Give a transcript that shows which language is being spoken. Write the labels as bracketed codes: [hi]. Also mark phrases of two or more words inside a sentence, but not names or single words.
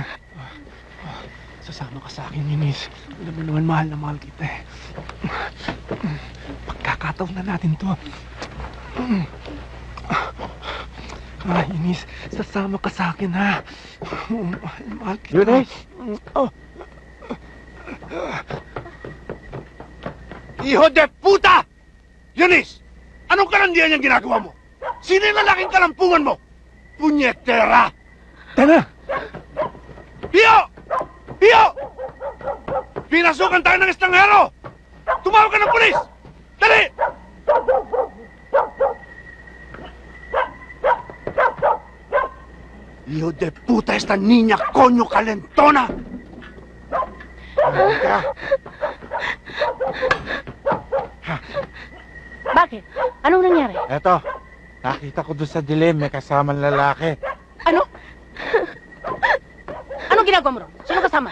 [tl] Sasama ka sa akin, Eunice. Alam mo naman, mahal na mahal kita eh. Pagkakataon na natin to. Eunice, sasama ka sa akin, ha? Mahal kita. Eunice! [es] Hijo de puta! [tl] Eunice! Anong kalandian yung ginagawa mo? Sino yung lalaking kalampungan mo? Punyetera! Tana! Pio! Pio! Pinasukan tayo ng estanghero! Tumawag ka ng pulis! Dali! [es] Hijo de puta esta niña coño calentona! [tl] Bakit? Anong nangyari? Eto, nakita ko doon sa dilim, may kasamang lalaki. Ano? Anong ginagawa mo ron? Sino kasama?